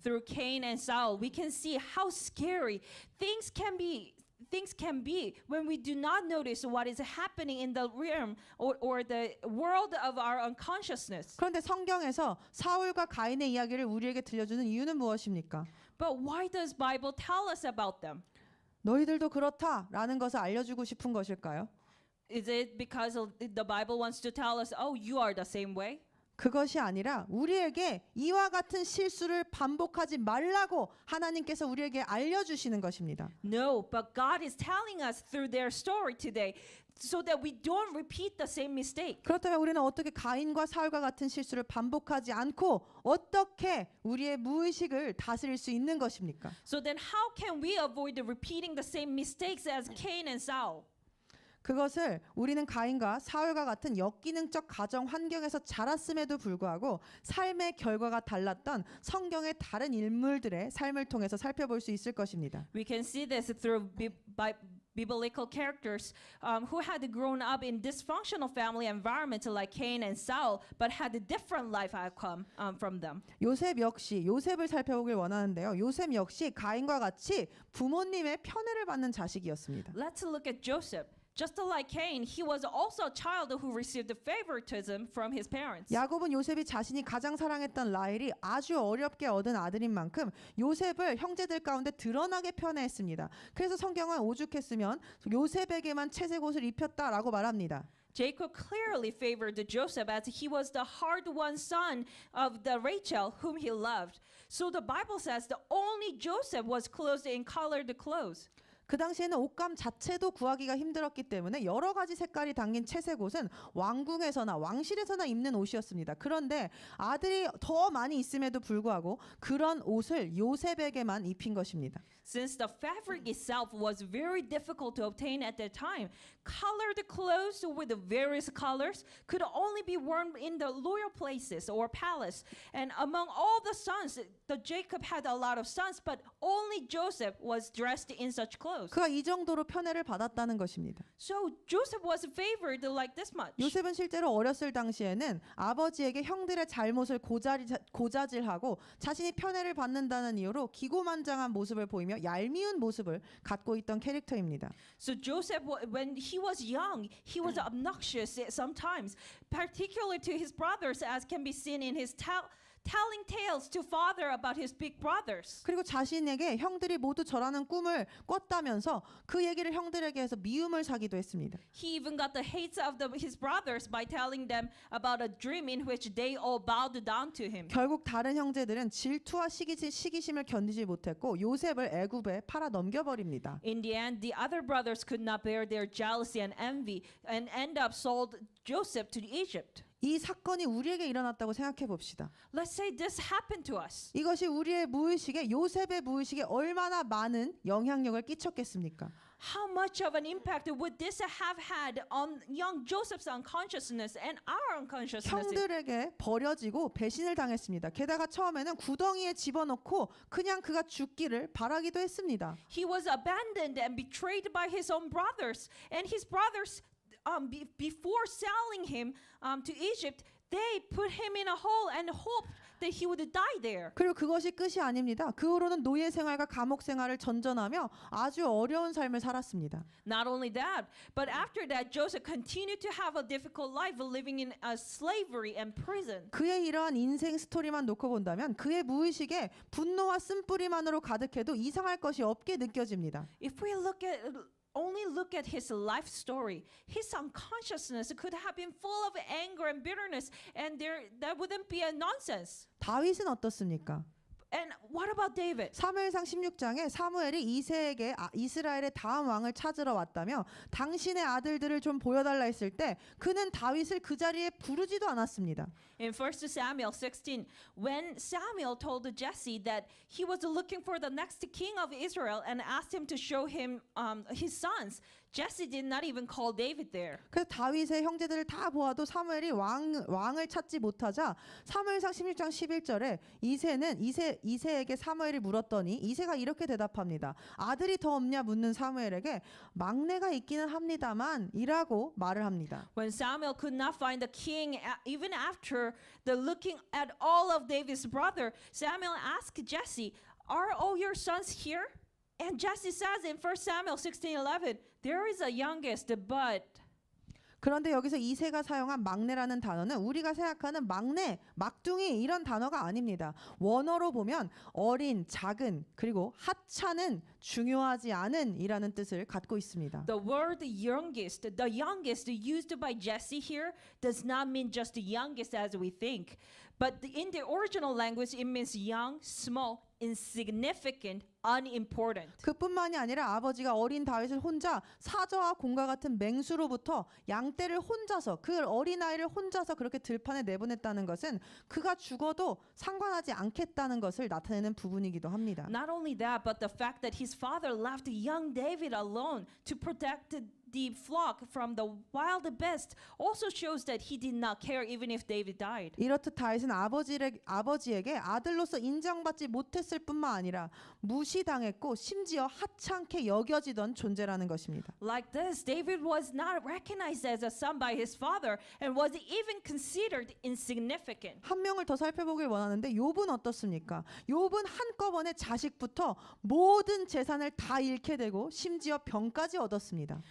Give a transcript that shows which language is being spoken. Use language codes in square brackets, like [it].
[en] Through Cain and Saul, we can see how scary things can be. things can be when we do not notice what is happening in the realm or the world of our unconsciousness. [ko] 그런데 성경에서 사울과 가인의 이야기를 우리에게 들려주는 이유는 무엇입니까? [en] But why does Bible tell us about them? [ko] 너희들도 그렇다라는 것을 알려주고 싶은 것일까요? [en] Is it because the Bible wants to tell us, oh, you are the same way? [ko] 그것이 아니라 우리에게 이와 같은 실수를 반복하지 말라고 하나님께서 우리에게 알려주시는 것입니다. [en] No, but God is telling us through their story today so that we don't repeat the same mistake. [ko] 그렇다면 우리는 어떻게 가인과 사울과 같은 실수를 반복하지 않고 어떻게 우리의 무의식을 다스릴 수 있는 것입니까? [en] So then how can we avoid repeating the same mistakes as Cain and Saul? [ko] 그것을 우리는 가인과 사울과 같은 역기능적 가정 환경에서 자랐음에도 불구하고 삶의 결과가 달랐던 성경의 다른 인물들의 삶을 통해서 살펴볼 수 있을 것입니다. [en] We can see this through biblical characters who had grown up in dysfunctional family environments like Cain and Saul, but had a different life outcome from them. [ko] 요셉 역시 요셉을 살펴보길 원하는데요. 요셉 역시 가인과 같이 부모님의 편애를 받는 자식이었습니다. [en] Let's look at Joseph. Just like Cain, he was also a child who received favoritism from his parents. [ko] 야곱은 요셉이 자신이 가장 사랑했던 라헬이 아주 어렵게 얻은 아들인 만큼 요셉을 형제들 가운데 드러나게 편애했습니다. 그래서 성경은 오죽했으면 요셉에게만 채색 옷을 입혔다라고 말합니다. [en] Jacob clearly favored Joseph as he was the hard-won son of the Rachel whom he loved. So the Bible says that only Joseph was clothed in colored clothes. [ko] 그 당시에는 옷감 자체도 구하기가 힘들었기 때문에 여러 가지 색깔이 담긴 채색 옷은 왕궁에서나 왕실에서나 입는 옷이었습니다. 그런데 아들이 더 많이 있음에도 불구하고 그런 옷을 요셉에게만 입힌 것입니다. [en] Since the fabric itself was very difficult to obtain at that time, colored clothes with various colors could only be worn in the royal places or palace. And among all the sons, Jacob had a lot of sons, but only Joseph was dressed in such clothes. [ko] 그가 이 정도로 편애를 받았다는 것입니다. [en] So Joseph was favored like this much. [ko] 요셉은 실제로 어렸을 당시에는 아버지에게 형들의 잘못을 고자질하고 자신이 편애를 받는다는 이유로 기고만장한 모습을 보이며 얄미운 모습을 갖고 있던 캐릭터입니다. [en] So Joseph, when he was young, he was obnoxious sometimes, particularly to his brothers, as can be seen in his telling tales to father about his big brothers. [ko] 그리고 자신에게 형들이 모두 저라는 꿈을 꿨다면서 그 얘기를 형들에게 해서 미움을 사기도 했습니다. [en] He even got the hate of his brothers by telling them about a dream in which they all bowed down to him. [ko] 결국 다른 형제들은 질투와 시기심을 견디지 못했고 요셉을 애굽에 팔아 넘겨버립니다. [en] In the end, the other brothers could not bear their jealousy and envy and end up sold Joseph to Egypt. [ko] 이 사건이 우리에게 일어났다고 생각해 봅시다. [en] Let's say this happened to us. [ko] 이것이 우리의 무의식에 요셉의 무의식에 얼마나 많은 영향력을 끼쳤겠습니까? [en] How much of an impact would this have had on young Joseph's unconsciousness and our unconsciousness? [ko] 형들에게 버려지고 배신을 당했습니다. 게다가 처음에는 구덩이에 집어넣고 그냥 그가 죽기를 바라기도 했습니다. [en] He was abandoned and betrayed by his own brothers, and his brothers, before selling him to Egypt, they put him in a hole and hoped that he would die there. [ko] 그리고 그것이 끝이 아닙니다. 그 후로는 노예 생활과 감옥 생활을 전전하며 아주 어려운 삶을 살았습니다. [en] Not only that, but after that, Joseph continued to have a difficult life living in slavery and prison. [ko] 그의 이러한 인생 스토리만 놓고 본다면 그의 무의식에 분노와 쓴뿌리만으로 가득해도 이상할 것이 없게 느껴집니다. [en] If we only look at his life story, his unconsciousness could have been full of anger and bitterness, and that wouldn't be a nonsense. [ko] 다윗은 어떻습니까? [en] And what about David? [ko] 사무엘상 16장에 사무엘이 이새에게 이스라엘의 다음 왕을 찾으러 왔다며 당신의 아들들을 좀 보여달라 했을 때 그는 다윗을 그 자리에 부르지도 않았습니다. [en] In 1 Samuel 16, when Samuel told Jesse that he was looking for the next king of Israel and asked him to show him his sons, Jesse did not even call David there. [ko] 그래서 다윗의 형제들을 다 보아도 사무엘이 왕을 찾지 못하자 사무엘상 16장 11절에 이새에게 사무엘이 물었더니 이새가 이렇게 대답합니다. 아들이 더 없냐 묻는 사무엘에게 막내가 있기는 합니다만 이라고 말을 합니다. [en] When Samuel could not find the king, even after the looking at all of David's brother, Samuel asked Jesse, "Are all your sons here?" And Jesse says in 1 Samuel 16:11, there is a youngest, but [ko] 그런데 여기서 이새가 사용한 막내라는 단어는 우리가 생각하는 막내, 막둥이 이런 단어가 아닙니다. 원어로 보면 어린, 작은, 그리고 하찮은, 중요하지 않은 이라는 뜻을 갖고 있습니다. [en] the word the youngest used by Jesse here does not mean just the youngest as we think, but in the original language it means young, small, insignificant, unimportant. [ko] 그뿐만이 아니라 아버지가 어린 다윗을 혼자 사저와 곰과 같은 맹수로부터 양떼를 혼자서 그 어린아이를 혼자서 그렇게 들판에 내보냈다는 것은 그가 죽어도 상관하지 않겠다는 것을 나타내는 부분이기도 합니다. [en] Not only that, but the fact that his father left young David alone to protect the flock from the wild beasts also shows that he did not care even if David died. [ko] 이렇듯 다윗은 아버지에게 아들로서 인정받지 못했을 뿐만 아니라 무시당했고 심지어 하찮게 여겨지던 존재라는 것입니다. [en] Like this, David was not recognized as a son by his father and was even considered insignificant. [ko] 한 명을 더 살펴보길 원하는데 욥은 어떻습니까? 욥은 한꺼번에 자식부터 모든 재산을 다 잃게 되고 심지어 병까지 얻었습니다.